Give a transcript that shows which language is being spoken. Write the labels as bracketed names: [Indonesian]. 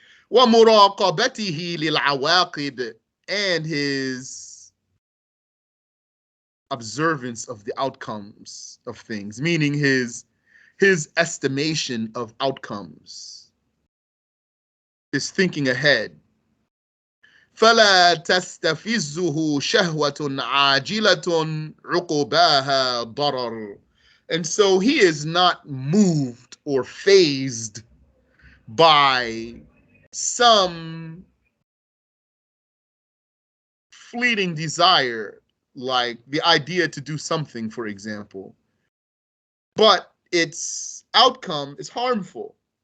[Arabic] ومراقبته للعواقب, [English] and his observance of the outcomes of things, meaning his estimation of outcomes, his thinking ahead. [Arabic] فلا تستفزه شهوة عاجلة عقباها ضرر. [English] And so he is not moved or fazed by some fleeting desire, like the idea to do something, for example, but its outcome is harmful.